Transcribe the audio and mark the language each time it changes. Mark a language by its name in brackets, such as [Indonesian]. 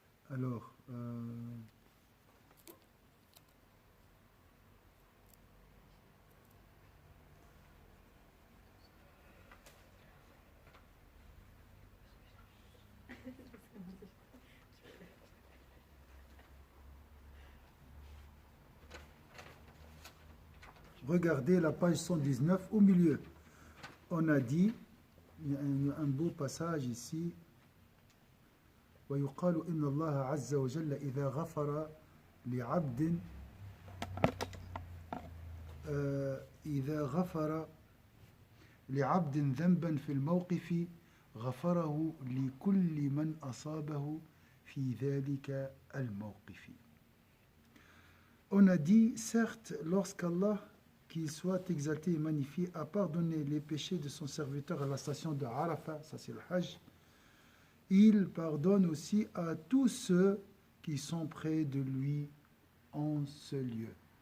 [French] Alors, regardez la page 119 au milieu. On a dit, il y a un beau passage ici. [Arabic] ويقال إن الله عز وجل إذا غفر لعبد إذا غفر لعبد ذنبا في الموقف غفره لكل من أصابه في ذلك الموقف. [French] On a dit, certes, lorsqu'Allah, qu'il soit exalté et magnifié, a pardonné les péchés de son serviteur à la station de Arafat, ça c'est le Hajj, il pardonne aussi à tous ceux qui sont près de lui en ce lieu.